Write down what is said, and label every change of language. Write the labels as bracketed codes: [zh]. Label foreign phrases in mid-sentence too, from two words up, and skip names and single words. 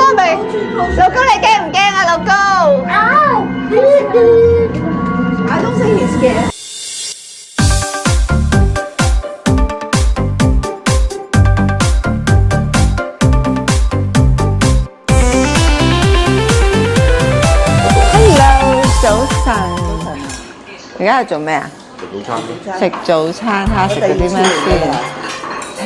[yue] 老公你驚唔驚啊？老公 ？ [en] I don't think he's scared. [yue] 而家係做咩啊？食早餐，睇下食咗啲咩先。